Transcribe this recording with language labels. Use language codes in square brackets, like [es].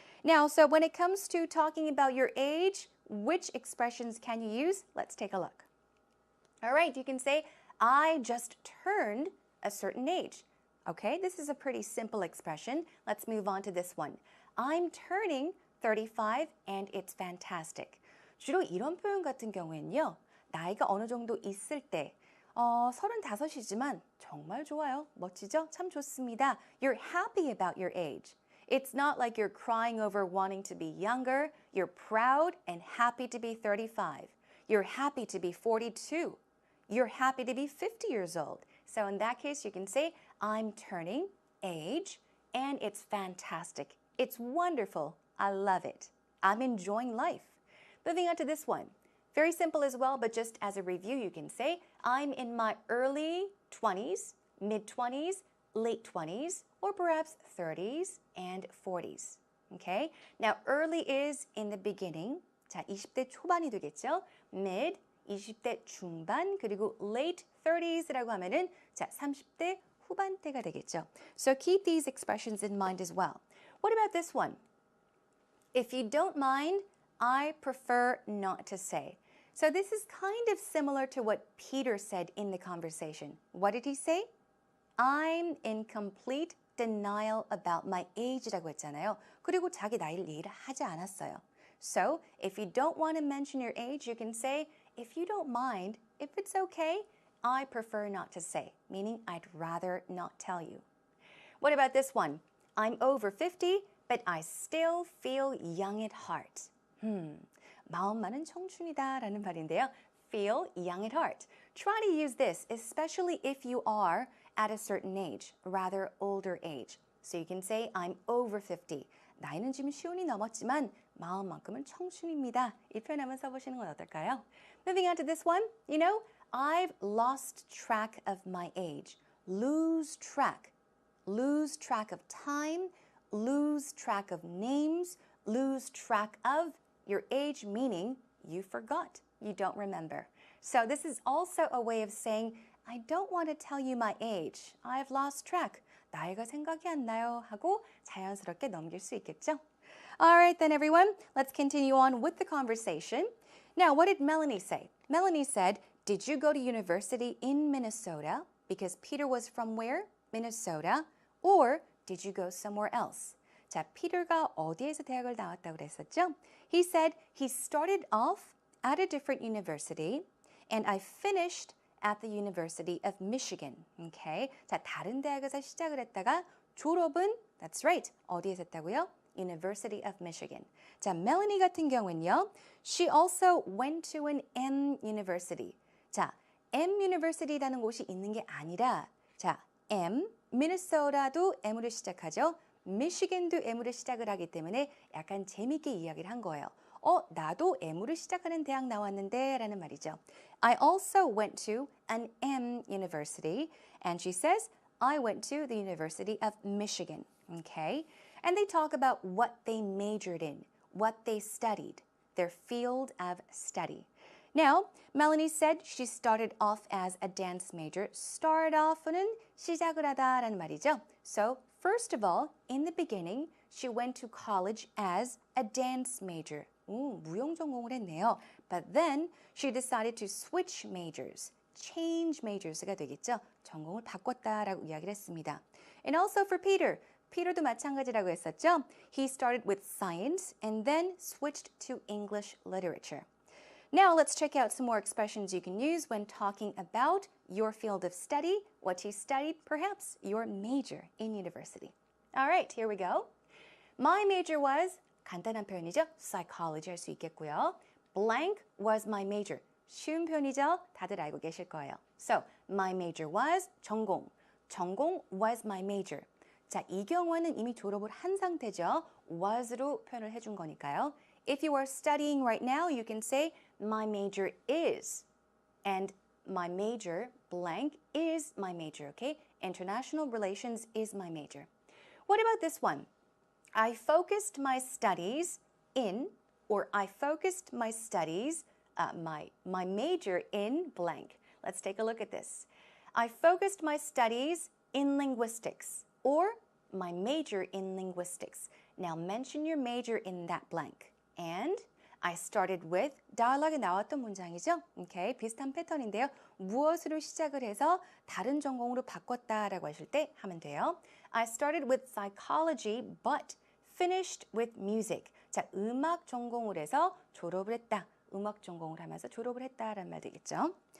[en] Now, so when it comes to talking about your age, which expressions can you use? Let's take a look. All right, you can say, I just turned a certain age. Okay, this is a pretty simple expression. Let's move on to this one. I'm turning 35 and it's fantastic. [ko] 주로 이런 표현 같은 경우에는요, 나이가 어느 정도 있을 때 35이지만 정말 좋아요. 멋지죠? 참 좋습니다. [en] You're happy about your age. It's not like you're crying over wanting to be younger. You're proud and happy to be 35. You're happy to be 42. You're happy to be 50 years old. So in that case, you can say, I'm turning age, and it's fantastic. It's wonderful. I love it. I'm enjoying life. Moving on to this one. Very simple as well, but just as a review, you can say, I'm in my early 20s, mid-20s, late 20s, or perhaps 30s and 40s. Okay? Now, early is in the beginning. [ko] 자, 20대 초반이 되겠죠? Mid, 20대 중반, 그리고 late 30s라고 하면은 자, 30대 후반대가 되겠죠. [en] So keep these expressions in mind as well. What about this one? If you don't mind, I prefer not to say. So this is kind of similar to what Peter said in the conversation. What did he say? I'm in complete denial about my age [ko] 라고 했잖아요. 그리고 자기 나이를 얘기를 하지 않았어요. [en] So if you don't want to mention your age, you can say, if you don't mind, if it's okay, I prefer not to say, meaning I'd rather not tell you. What about this one? I'm over 50, but I still feel young at heart. [ko] 마음만은 청춘이다 라는 말인데요. [en] Feel young at heart. Try to use this, especially if you are at a certain age, rather older age. So you can say, I'm over 50. [ko] 나이는 지금 시운이 넘었지만 마음만큼은 청춘입니다. 이 표현 한번 써보시는 건 어떨까요? [en] Moving on to this one. You know, I've lost track of my age. Lose track. Lose track of time. Lose track of names. Lose track of your age, meaning you forgot. You don't remember. So this is also a way of saying, I don't want to tell you my age. I've lost track. [ko] 나이가 생각이 안 나요 하고 자연스럽게 넘길 수 있겠죠? [en] All right then everyone, let's continue on with the conversation. Now, what did Melanie say? Melanie said, did you go to university in Minnesota? Because Peter was from where? Minnesota. Or did you go somewhere else? [ko] 자, 피터가 어디에서 대학을 나왔다고 그랬었죠? [en] He said he started off at a different university and I finished at the University of Michigan. Okay? [ko] 자, 다른 대학에서 시작을 했다가 졸업은, [en] that's right, [ko] 어디에서 했다고요? [en] University of Michigan. [ko] 자, 멜로니 같은 경우는요, [en] she also went to an M University. [ko] 자, M University라는 곳이 있는 게 아니라, 자, M, 미네소타도 M으로 시작하죠. 미시간도 M으로 시작을 하기 때문에 약간 재밌게 이야기를 한 거예요. 나도 M으로 시작하는 대학 나왔는데 라는 말이죠. [en] I also went to an M university. And she says, I went to the University of Michigan. Okay? And they talk about what they majored in, what they studied, their field of study. Now, Melanie said she started off as a dance major. [ko] Start off는 시작을 하다라는 말이죠. [en] So, first of all, in the beginning, she went to college as a dance major. [ko] 무용 전공을 했네요. [en] But then, she decided to switch majors. Change majors가 [ko] 되겠죠. 전공을 바꿨다라고 이야기를 했습니다. [en] And also for Peter. [ko] Peter도 마찬가지라고 했었죠. [en] He started with science and then switched to English literature. Now let's check out some more expressions you can use when talking about your field of study, what you studied, perhaps your major in university. All right, here we go. My major was, [ko] 간단한 표현이죠. Psychology 할 수 있겠고요. [en] Blank was my major. [ko] 쉬운 표현이죠. 다들 알고 계실 거예요. [en] So, my major was 전공. 전공 was my major. [ko] 자, 이 경우는 이미 졸업을 한 상태죠. was로 표현을 해준 거니까요. [en] If you are studying right now, you can say, my major is. And my major, blank, is my major, okay? International relations is my major. What about this one? I focused my studies in, or I focused my studies, my major in blank. Let's take a look at this. I focused my studies in linguistics, or my major in linguistics. Now mention your major in that blank. And I started with dialogue [ko] 나왔던 문장이죠. Okay, 비슷한 패턴인데요. 무엇으로 시작을 해서 다른 전공으로 바꿨다라고 하실 때 하면 돼요. [en] I started with psychology but finished with music. [ko] 자, 음악 전공을 해서 졸업을 했다. 음악 전공을 하면서 졸업을 했다라는 말 되겠죠.